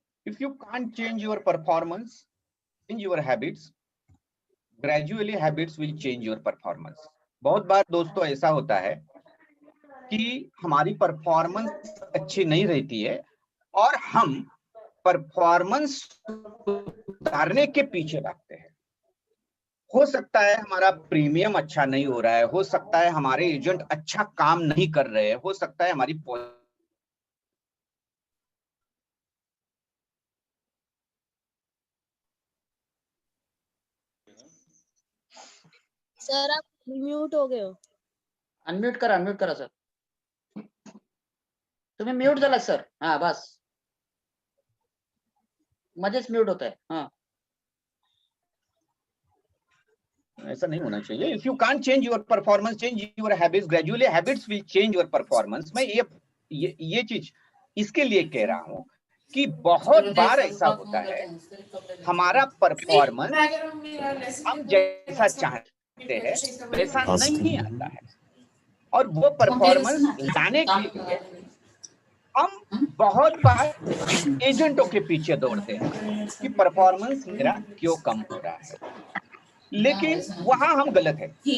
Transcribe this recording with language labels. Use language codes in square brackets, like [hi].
[en] If you can't change your performance, change your habits. Gradually habits will change your performance. [hi] बहुत बार दोस्तों ऐसा होता है कि हमारी परफॉर्मेंस अच्छी नहीं रहती है और हम परफॉर्मेंस सुधारने के पीछे भागते हैं। हो सकता है हमारा प्रीमियम अच्छा नहीं हो रहा है, हो सकता है हमारे एजेंट अच्छा काम नहीं कर रहे हैं, हो सकता है हमारी सर आप म्यूट हो गए हो। [mr] अनम्यूट करा सर, तुम्ही म्यूट झाला सर। [hi] हाँ बस, मध्येच म्यूट होता है। हाँ ऐसा नहीं होना चाहिए। [en] If you can't change your performance, change your habits, gradually habits will change your performance. [hi] मैं ये चीज इसके लिए कह रहा हूँ कि बहुत बार ऐसा होता है हमारा परफॉर्मेंस हम जैसा चाहते हैं वैसा नहीं आता है, और वो परफॉर्मेंस लाने के लिए हम बहुत बार एजेंटों के पीछे दौड़ते हैं कि परफॉर्मेंस मेरा क्यों कम हो रहा है, लेकिन वहां हम गलत है।